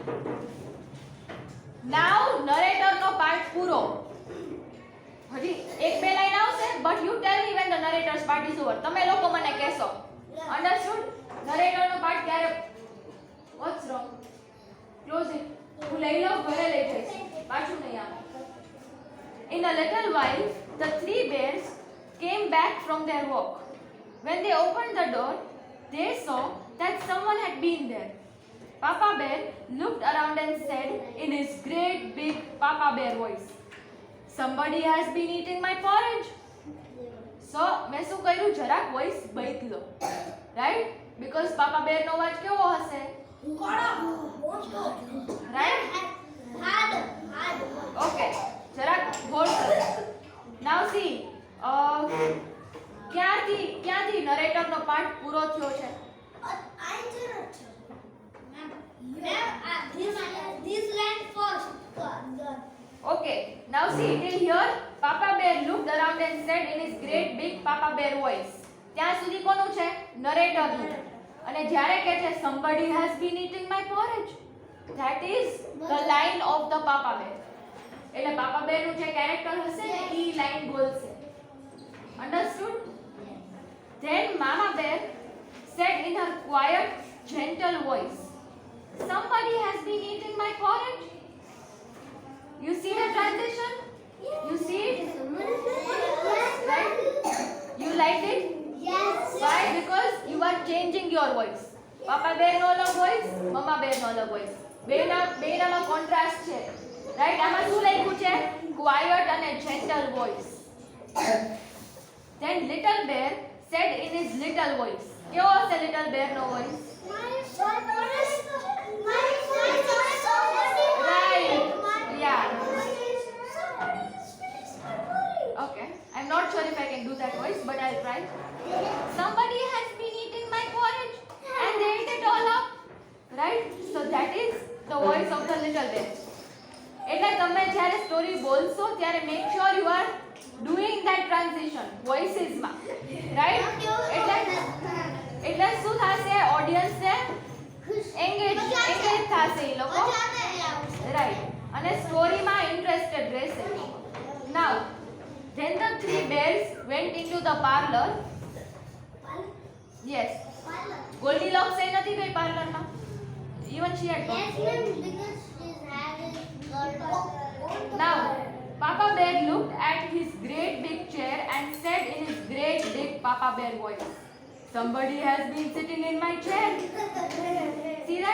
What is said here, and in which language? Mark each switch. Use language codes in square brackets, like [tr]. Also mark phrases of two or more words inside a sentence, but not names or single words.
[gu] નાઉ નરેટરનો પાર્ટ પૂરો. હજી એક બે લાઈન આવશે, [en] but you tell me when the narrator's part is over. [gu] તમે લોકો મને કહેશો. અન્ડરસ્ટુડ? નરેટરનો પાર્ટ ક્યારે? [en] What's wrong? Close it. [gu] હું લઈ લઉં, ઘરે લઈ જઈશ, પાછું નહીં આવે. [en] In a little while, the three bears came back from their walk. When they opened the door, they saw that someone had been there. Papa Bear looked around and said in his great big Papa Bear voice, "Somebody has been eating my porridge." So, [gu] મેં શું કર્યું? જરાક વોઇસ બદલો, રાઈટ? બીકોઝ Papa Bear નો અવાજ કેવો હશે? રાઈટ? ઓકે, જરાક હોલ્ડ કરો. [en] now see, [gu] ક્યાંથી નરેટરનો પાર્ટ પૂરો થયો છે? [en] Okay, now see till here Papa Bear looked around and said in his great big Papa Bear voice. [gu] ત્યાં સુધી કોનું છે? નરેટરનું. અને જ્યારે કહે છે [en] somebody has been eating my porridge, that is the line of the Papa Bear. [gu] એટલે Papa Bear નું જે કેરેક્ટર હશે ને ઈ લાઈન બોલશે. [en] Understood? Then Mama Bear said in her quiet gentle voice, "Somebody has been eating my porridge." You see the transition? You see it? Right? You liked it? Yes. Why? Because you are changing your voice. [gu] Papa Bear નો અલગ voice, Mama Bear નો અલગ voice. બેનામાં કોન્ટ્રાસ્ટ છે. રાઈટ? આમાં શું લખ્યું છે? [en] Quiet અને gentle voice. Then little bear said in his little voice. [gu] કેવો હશે [en] little bear નો voice? Right. Yeah. Okay. I'm not sure if I can do that voice, but I'll try. Somebody has been eating my porridge and they ate it all up. Right? So that is the voice of the little bear. [gu] એટલે તમે જ્યારે સ્ટોરી બોલશો ત્યારે [en] make sure you are doing that transition [gu] વોઇસીસમાં. રાઈટ? એટલે શું થશે? ઓડિયન્સને એંગેજ થશે એ લોકો. રાઈટ? અને સ્ટોરીમાં ઇન્ટરેસ્ટેડ રહેશે. [en] નાઉ then the three bears went into the parlor. [gu] Yes. Goldilocks એ નથી ગઈ પાર્લરમાં. [en] Even she had gone. Now, Papa Bear looked at his great big chair and said in his great big Papa Bear voice, "Somebody has been sitting in my chair." See that?